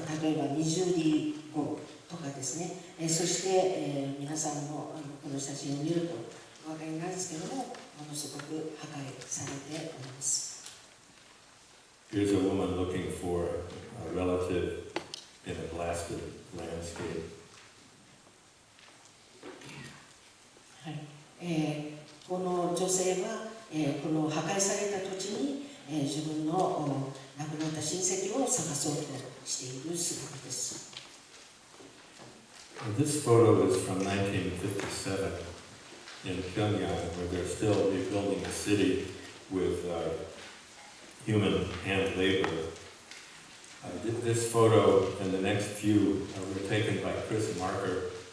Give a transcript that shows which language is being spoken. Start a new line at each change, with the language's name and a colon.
Japanese: 例えばミジューリ号とかですね。そして、皆さんもこの写真を見るとお分かりになるんですけども、ものすごく破壊されております。
English: Here's a woman looking for a relative in a blasted landscape.
Japanese: はい、この女性は、この破壊された土地に、自分の亡くなった親戚を探そうとしている姿です。
English: This photo is from 1957 in Pyongyang, where they're still rebuilding the city with human hand labor. This photo and the next few were taken by Chris Marker.